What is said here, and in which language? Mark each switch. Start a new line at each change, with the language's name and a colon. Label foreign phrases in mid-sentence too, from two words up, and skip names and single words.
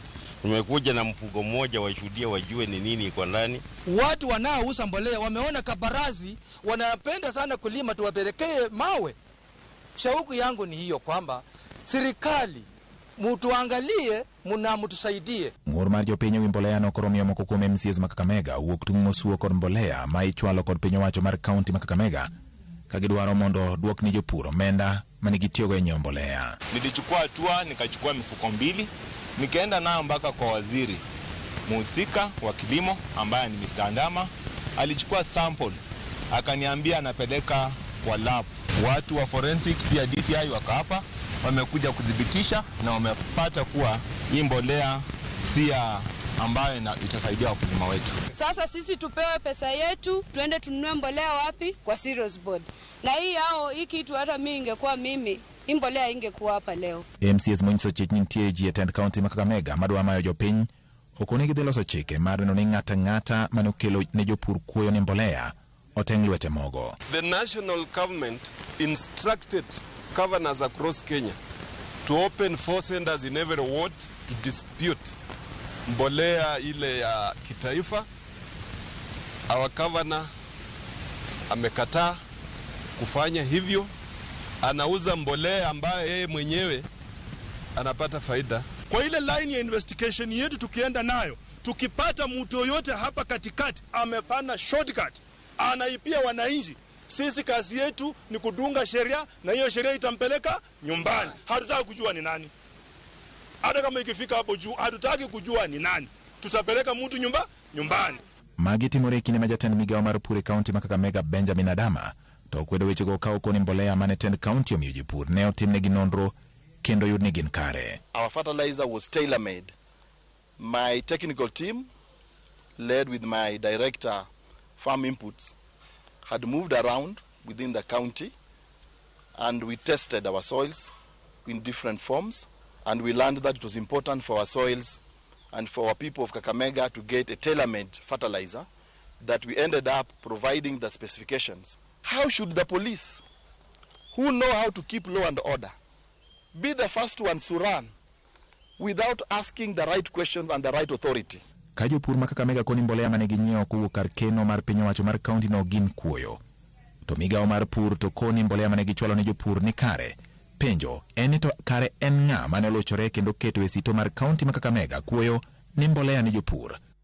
Swahili: Nimekuja na mfuko moja washuhudia wajue ni nini iko ndani. Watu wanaouza mbolea wameona kabarazi, wanapenda sana kulima, tuwapelekee mawe. Shauku yangu ni hiyo kwamba serikali mutuangalie muna mutusaidie.
Luo (Kenya and Tanzania): Ng'ur mar jopiny wi mbolea nokoromiyo moko kuom MCAs ma Kakamega wuok tung' mosuo kod mbolea ma ichwalo kod piny owacho mar kaunti ma Kakamega ka gidwaro mondo duok ni jopur omenda manigitiyogo e nyiewo mbolea.
Swahili: Nilichukua hatua nikachukua mifuko 2 nikaenda nayo mpaka kwa waziri muhusika wa kilimo ambaye ni Mr. Andama. Alichukua sample akaniambia anapeleka kwa lab. Watu wa forensic pia DCI waka hapa wamekuja kudhibitisha na wamepata kuwa hii mbolea si ambayo itasaidia wakulima wetu. Sasa sisi tupewe pesa yetu, tuende tununue mbolea wapi? Kwa Cereals Board. Na hii kitu hata mimi ingekuwa mimi, hii mbolea ingekuwa hapa leo.
Luo (Kenya and Tanzania): MCAs monyiso chik nitie ji e kaunti ma Kakamega madwa mayo jopiny okonegi dhi loso chike mar neno ni ng'ata manokelo ne jopur kuoyo ni mbolea oteng' lwete mogo.
English: The national government instructed governors across Kenya to open 4 centers in every ward to dispute
Swahili: mbolea ile ya kitaifa.
English: Our governor
Swahili: amekataa kufanya hivyo, anauza mbolea ambayo yeye mwenyewe anapata faida. Kwa ile line ya investigation yetu tukienda nayo, tukipata mtu yote hapa katikati amepana shortcut, anaipia wananchi, sisi kazi yetu ni kudunga sheria na hiyo sheria itampeleka nyumbani. Hatutaki kujua ni nani. Hata kama ikifika hapo juu, hatutaki kujua ni nani. Tutapeleka mtu nyumbani.
Luo (Kenya and Tanzania): Magi timore kine majatend migao mar pur e kaunti ma Kakamega Benjamin Adama to kwedo weche go ka okoni mbolea mane tend kaunti omiyo jopur ne otimnegi nonro kendo yudni gin kare.
English: Our fertilizer was tailor-made. My technical team, led with my director farm inputs, had moved around within the county and we tested our soils in different forms, and we learned that it was important for our soils and for our people of Kakamega to get a tailor-made fertilizer, that we ended up providing the specifications. How should the police, who know how to keep law and order, be the first ones to run without asking the right questions and the right authority?
Luo (Kenya and Tanzania): Ka jopur ma Kakamega koni mbolea mane ginyiewo kowuok kar keno mar piny owacho mar kaunti no gin kuoyo, to migao mar pur to koni mbolea mane gichwalo ne jopur ni kare. Penjo en to kare en ng'a mane olochore kendo keto e sito mar kaunti ma Kakamega kuoyo ni mbolea ni jopur.